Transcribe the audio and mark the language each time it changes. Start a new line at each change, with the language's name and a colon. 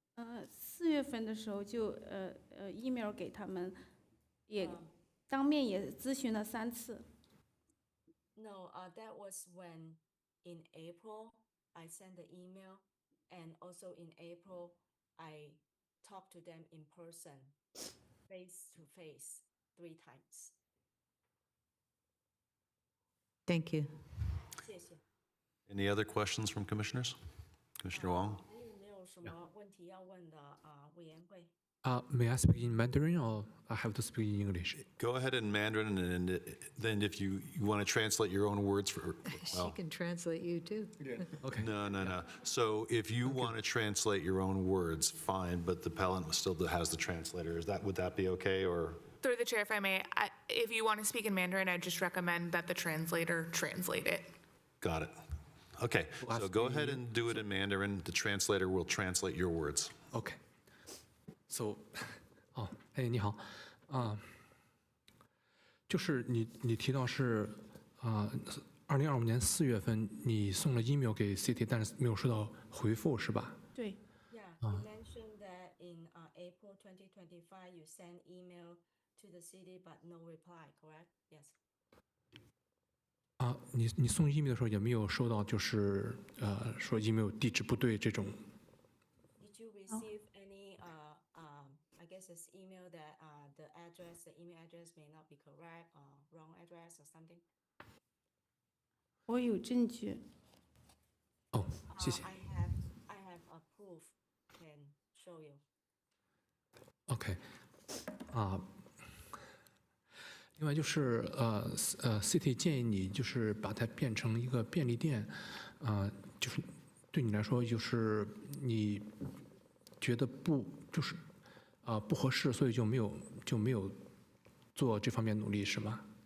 Chinese: 4月份的时候就email 给他们，也当面也咨询了3次。
English: No, that was when in April I sent the email, and also in April I talked to them in person, face to face, 3 times. Thank you.
Chinese: 谢谢。
English: Any other questions from commissioners? Commissioner Wong?
Chinese: 还有没有什么问题要问的委员会？
English: May I speak in Mandarin or I have to speak in English? Go ahead in Mandarin, and then if you want to translate your own words for, She well, can translate you too. Okay. no. So if you want to translate your own words, fine, but the appellant still has the translator. Would that be okay, or? Through the chair, if I may, if you want to speak in Mandarin, I just recommend that the translator translate it. Got it. Okay, so go ahead and do it in Mandarin. The translator will translate your words. Okay.
Chinese: So, 哎，你好，就是你提到是2025年4月份你送了 email 给 City， 但是没有收到回复，是吧？对。
English: Yeah, you mentioned that in April 2025 you sent email to the city but no reply, correct? Yes.
Chinese: 你送 email 的时候也没有收到，就是说 email 地址不对这种。
English: Did you receive any, I guess it's email that the email address may not be correct or wrong address or something?
Chinese: 我有证据。哦，谢谢。
English: I have a proof, can show you.
Chinese: OK，另外就是City 建议你就是把它变成一个便利店，就是对你来说就是你觉得不合适，所以就没有做这方面努力，是吗？